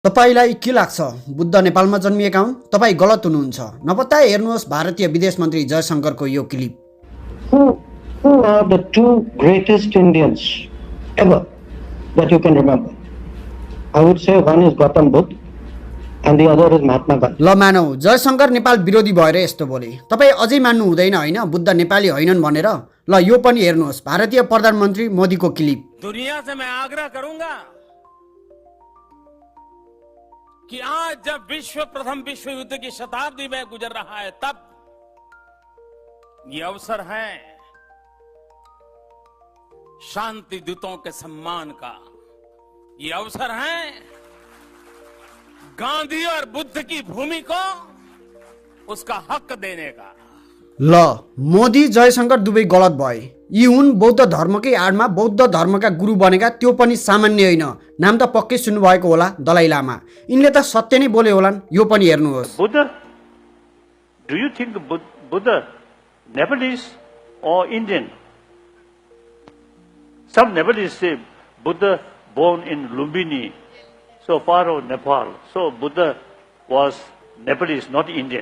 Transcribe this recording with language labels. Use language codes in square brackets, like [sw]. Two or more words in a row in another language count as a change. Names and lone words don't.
[ne] तपाईलाई के लाग्छ बुद्ध नेपालमा जन्मिएका हुन्? तपाई गलत हुनुहुन्छ। नपत्ता हेर्नुहोस् भारतीय विदेश मन्त्री जयशंकरको यो क्लिप। [en] Who are the two greatest Indians ever that you can remember? I would say one is Gautam Buddha and the other is Mahatma Gandhi. [ne] ल मानौ जयशंकर नेपाल विरोधी भएर यस्तो बोले। तपाई अझै मान्नु हुँदैन हैन बुद्ध नेपाली हैनन् भनेर? ल यो पनि हेर्नुहोस् भारतीय प्रधानमन्त्री मोदीको क्लिप। [hi] दुनिया से मैं आग्रह करूंगा कि आज जब प्रथम विश्व युद्ध की शताब्दी में गुजर रहा है, तब ये अवसर है शांति दूतों के सम्मान का। ये अवसर है गांधी और बुद्ध की भूमि को उसका हक देने का। [ne] ल मोदी जयशंकर दुवै गलत भए। यी हुन् बौद्ध धर्मकै आडमा बौद्ध धर्मका गुरु बनेका, त्यो पनि सामान्य होइन। नाम त पक्कै सुन्नुभएको होला, दलाई लामा। यिनले त सत्य नै बोले होलान्, यो पनि हेर्नुहोस्। [en] Buddha, do you think Buddha Nepalese or Indian? Some Nepalese say Buddha born in Lumbini, so far of Nepal. So Buddha was Nepalese, not Indian.